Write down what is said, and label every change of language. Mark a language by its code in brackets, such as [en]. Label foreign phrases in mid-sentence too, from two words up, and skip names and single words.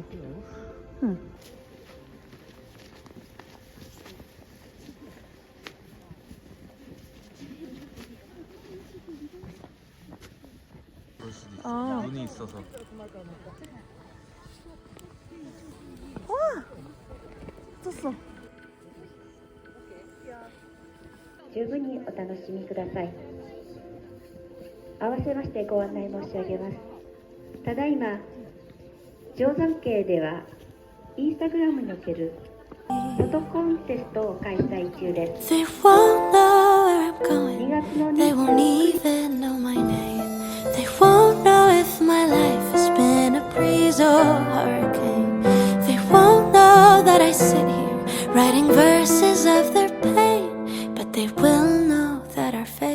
[ko] 응. 아. 눈이 있어서. 떴어. [ja] 十分にお楽しみください。合わせましてご案内申し上げます。ただいま定山渓ではインスタグラムにおけるフォトコンテストを開催中です。 [en] They won't know where I'm 2 going. [ja] 月の [en] They won't even know my name. They won't know if my life has been a breeze or a hurricane. They won't know that I sit here writing verses of their pain. But they will know that our